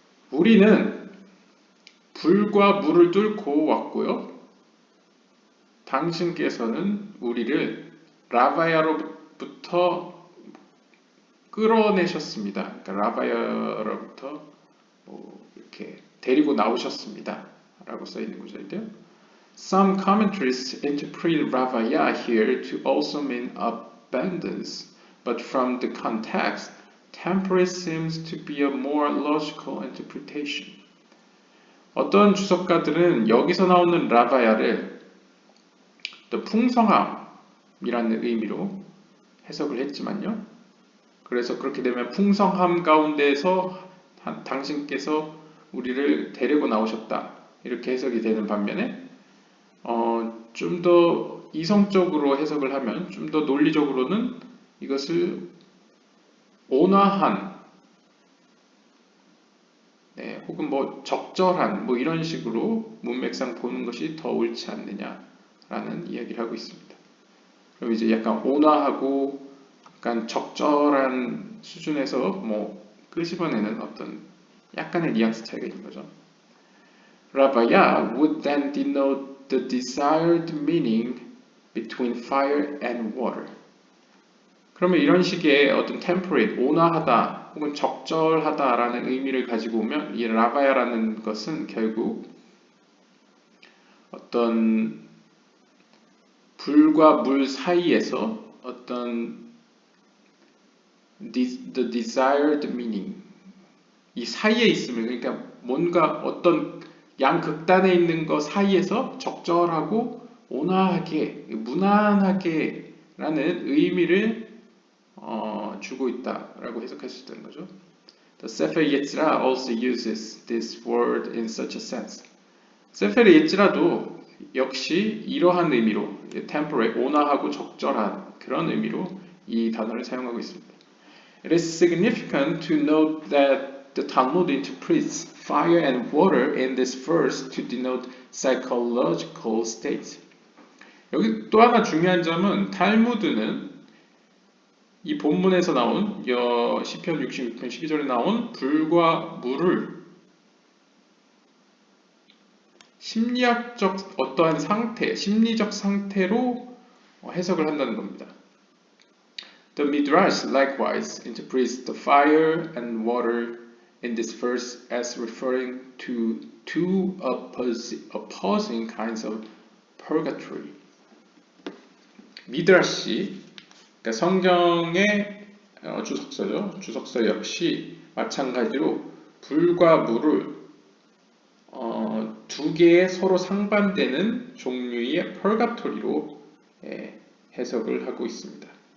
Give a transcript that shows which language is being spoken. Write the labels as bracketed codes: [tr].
[ko] 우리는 불과 물을 뚫고 왔고요. 당신께서는 우리를 라바야로부터 끌어내셨습니다. 그러니까 라바야로부터 이렇게 데리고 나오셨습니다. 라고 써 있는 구절인데요. [en] Some commentaries interpret ravaya here to also mean abundance, but from the context, temperate seems to be a more logical interpretation. [ko] 어떤 주석가들은 여기서 나오는 라바야를 또 풍성함이라는 의미로 해석을 했지만요. 그래서 그렇게 되면 풍성함 가운데서 당신께서 우리를 데리고 나오셨다. 이렇게 해석이 되는 반면에 좀 더 이성적으로 해석을 하면 좀 더 논리적으로는 이것을 온화한 혹은 적절한 이런 식으로 문맥상 보는 것이 더 옳지 않느냐라는 이야기를 하고 있습니다. 그럼 이제 약간 온화하고 약간 적절한 수준에서 끄집어내는 어떤 약간의 뉘앙스 차이가 있는 거죠. [en] Ravaya would then denote the desired meaning between fire and water. [ko] 그러면 이런 식의 어떤 temperate, 온화하다 혹은 적절하다라는 의미를 가지고 오면 이 라바야라는 것은 결국 어떤 불과 물 사이에서 어떤 [en] the desired meaning [ko] 이 사이에 있음을 그러니까 뭔가 어떤 양극단에 있는 것 사이에서 적절하고 온화하게 무난하게 라는 의미를 주고 있다라고 해석할 수 있다는 거죠. [en] The Sefer Yetzirah also uses this word in such a sense. [ko] 세페르 예지라도 역시 이러한 의미로 temperate, 온화하고 적절한 그런 의미로 이 단어를 사용하고 있습니다. [en] It is significant to note that the Talmud interprets fire and water in this verse to denote psychological states. [ko] 여기 또 하나 중요한 점은 탈무드는 이 본문에서 나온 시편 66편 12절에 나온 불과 물을 심리학적 어떠한 상태, 심리적 상태로 해석을 한다는 겁니다. [en] The Midrash likewise interprets the fire and water in this verse as referring to two opposing kinds of purgatory. [ko] 미드라시, 그러니까 성경의 주석서죠. 주석서 역시 마찬가지로 불과 물을 두 개의 서로 상반되는 종류의 펄가토리로 해석을 하고 있습니다.